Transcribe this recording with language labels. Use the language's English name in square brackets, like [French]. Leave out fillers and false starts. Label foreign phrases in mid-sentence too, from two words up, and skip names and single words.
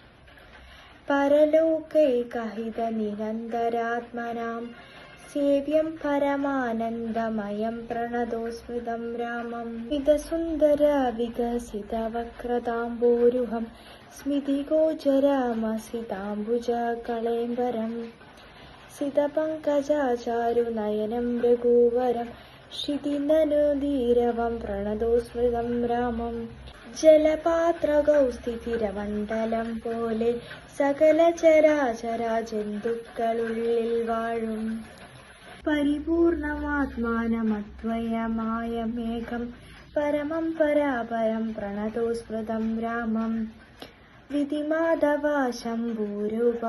[Sanskrit] परलोकैकहितनिरन्तरात्मनां सेव्यं परमानन्दमयं प्रणतोस्मृतं रामं विदसुन्दर विकसितवक्रताम्बोरुहं स्मितिगोचरमसिताम्बुजकळेम्बरं सितपङ्कजचारुनयनं रघुवरं क्षितिननुधीरवं प्रणतोस्मृतं रामं [Malayalam] ജലപാത്രകൗ സ്ഥിതിരമണ്ഡലം പോലെ സകല ചരാചര ജന്തുക്കളുള്ളിൽ വാഴും [Sanskrit] പരിപൂർണമാത്മാനമദ്വയമായ മേഘം പരമം പരാപരം പ്രണതോസ്മൃതം രാമം വിധിമാധവ ശംഭൂരൂപ